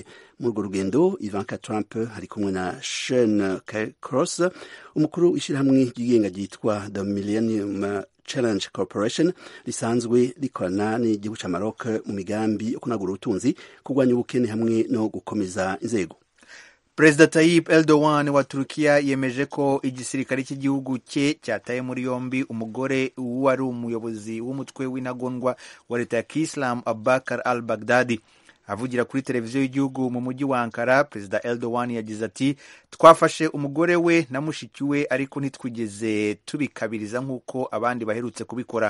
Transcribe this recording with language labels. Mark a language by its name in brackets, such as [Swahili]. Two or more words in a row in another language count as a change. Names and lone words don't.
[Rundi] Muri urwo rugendo, Ivanka Trump hari kumwe na Sean Cross, umukuru w'ishirahamwe ryigenga ryitwa The Millennium Challenge Corporation, risanzwe rikorana n'igihugu ca Maroc mu migambi yo kunagura ubutunzi, kurwanya ubukene hamwe no gukomeza inzego. Perezida Tayyip Erdogan wa Turukiya yemeje ko igisirikare cy'igihugu cye cyataye muri yombi umugore wari umuyobozi w'umutwe w'intagondwa wa leta ya Kisilamu Abubakar al-Baghdadi. Avugira kuri televiziyo y'igihugu mu mujyi wa Ankara, Perezida Erdogan yagize ati twafashe umugore we na mushiki we ariko ntitwigeze tubikabiriza nk'uko abandi baherutse kubikora.